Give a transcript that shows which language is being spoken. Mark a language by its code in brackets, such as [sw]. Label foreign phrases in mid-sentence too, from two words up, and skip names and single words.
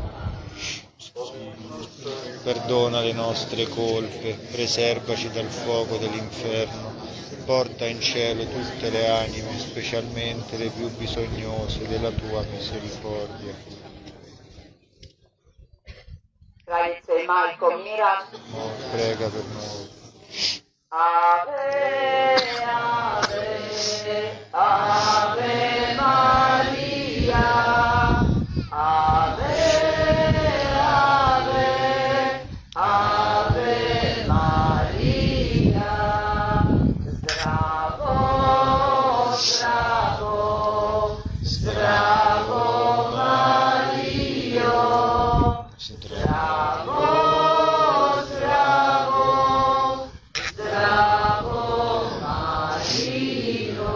[it] Perdona le nostre colpe, preservaci dal fuoco dell'inferno, porta in cielo tutte le anime, specialmente le più bisognose della tua misericordia. [hr] Kraljice i Majko mira, [it] Prega per noi. [la] Ave, Ave, Ave Maria, Ave, Ave, Ave Maria, [hr] zdravo, zdravo, zdravo Mario, zdravo, zdravo, zdravo Mario.